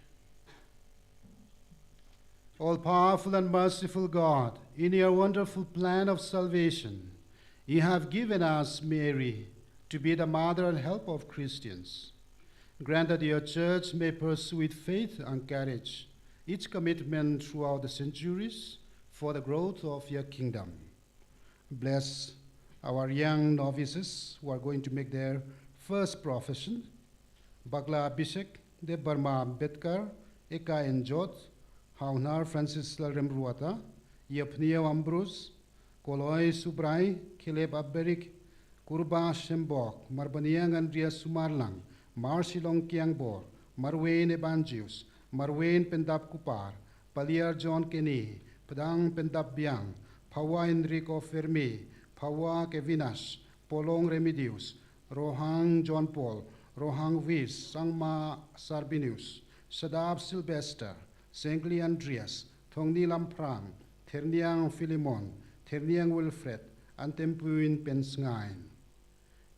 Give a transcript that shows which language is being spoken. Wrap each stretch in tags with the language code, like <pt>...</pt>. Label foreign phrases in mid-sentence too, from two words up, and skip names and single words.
<en>All-powerful and merciful God, in your wonderful plan of salvation, you have given us Mary to be the mother and help of Christians. Grant that your church may pursue with faith and courage its commitment throughout the centuries for the growth of your kingdom. Bless our young novices who are going to make their first profession. Bagla Abhishek, De Burma Ambedkar, Eka Enjot, Haunar Francis Remruata, Yepneo Ambrose, Koloi Subrai, Caleb Abberik, Kurba Shembok, Marbaniang Andreas Sumarlang, Marsilong Kiangbor, Marwain Ebangius, Marwain Pendap Kupar, Paliar John Kenny, Padang Pendap Biang, Pawa Enrico Fermi, Pawa Kevinash, Polong Remedius, Rohang John Paul, Rohang Vis, Sangma Sarbinius, Sadab Sylvester, Sengli Andreas, Thongni Lamprang, Terniang Philemon, Terniang Wilfred, and Tempuin Pensngain.</en>